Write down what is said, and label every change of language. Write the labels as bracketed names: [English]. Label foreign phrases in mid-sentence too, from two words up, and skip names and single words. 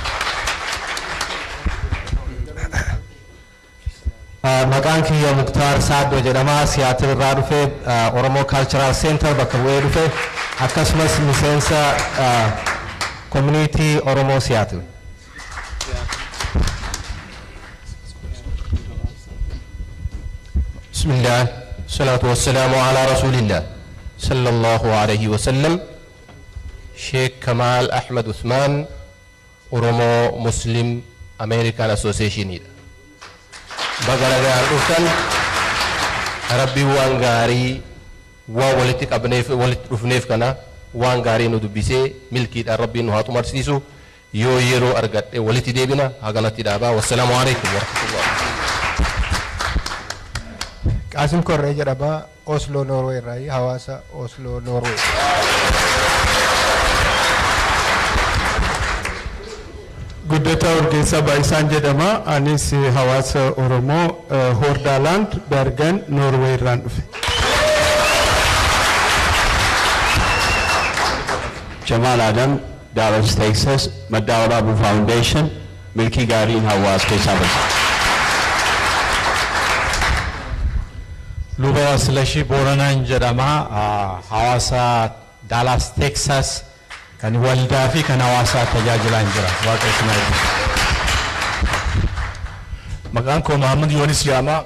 [Oromo] Maqaan kiyya Muktaar Saaddoo jedhama. Siyaatil irraa dhufe Oromoo Cultural Center bakka bu'ee dhufe akkasumas miseensa community Oromoo Siyaatil. Bismillah. [Arabic] الصلاة والسلام على رسول الله صلى الله عليه وسلم. [Oromo] Sheikh Kamal Ahmed Uthman, Oromo Muslim American Association. Bagaragaan dhuftan Rabbi waan gaarii waan walitti qabneef walitti dhufneef kana waan gaarii nu dubbisee milkiidhaan Rabbiin nu haa xumursiisu. Yoo yeroo argadhe walitti deebina haganatti dhaabaa. [Arabic] والسلام عليكم ورحمة الله. [Oromo] Qaasim Korree jedhama. Oslo Norway irraa hawaasa Oslo Norway. Guddataa Urgeessaa Baay'isaan jedhama. Anis hawaasa Oromoo Hordaland Bergen Norway irraan dhufe. Jamal Adam, Dallas, Texas, Madawar Abu Foundation, Milki Gari in Hawaas Kesabas. Luba Slashi Boranan jedhama. Hawaasa Dallas, Texas. Kan waldaa fi kan hawaasaa tajaajilan jira. Maqaan koo Muhammad Yoonis jedhama.